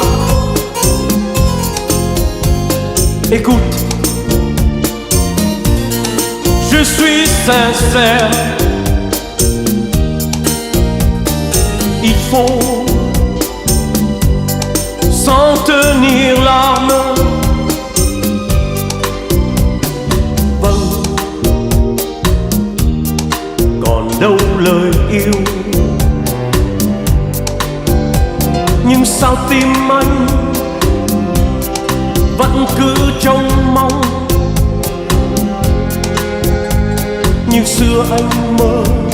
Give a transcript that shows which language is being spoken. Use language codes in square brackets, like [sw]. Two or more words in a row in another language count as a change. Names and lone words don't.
[fr] Écoute, je suis sincère. Il faut s'en tenir l'arme. [vi] Vâng, còn đâu lời yêu. Nhưng sao tim anh vẫn cứ trông mong như xưa anh mơ.